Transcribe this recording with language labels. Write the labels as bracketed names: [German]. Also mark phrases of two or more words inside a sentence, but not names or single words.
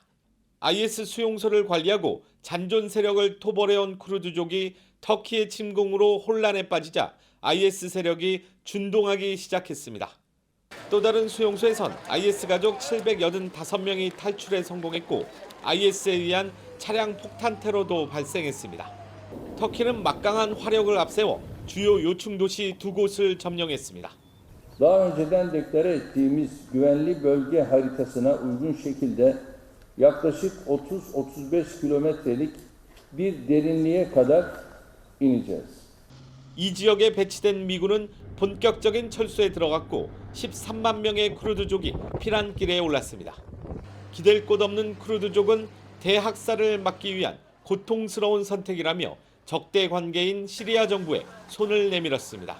[Korean] IS 수용소를 관리하고 잔존 세력을 토벌해온 쿠르드족이 터키의 침공으로 혼란에 빠지자 IS 세력이 준동하기 시작했습니다. 또 다른 수용소에선 IS 가족 785명이 탈출에 성공했고 IS에 의한 차량 폭탄 테러도 발생했습니다. 터키는 막강한 화력을 앞세워 주요 요충 도시 2곳을 점령했습니다. [Turkish] Daha önceden deklare ettiğimiz güvenli bölge haritasına uygun şekilde yaklaşık 30-35 kilometrelik bir derinliğe kadar ineceğiz. [Korean] 이 지역에 배치된 미군은 본격적인 철수에 들어갔고 13만 명의 쿠르드족이 피난길에 올랐습니다. 기댈 곳 없는 쿠르드족은 대학살을 막기 위한 고통스러운 선택이라며 적대 관계인 시리아 정부에 손을 내밀었습니다.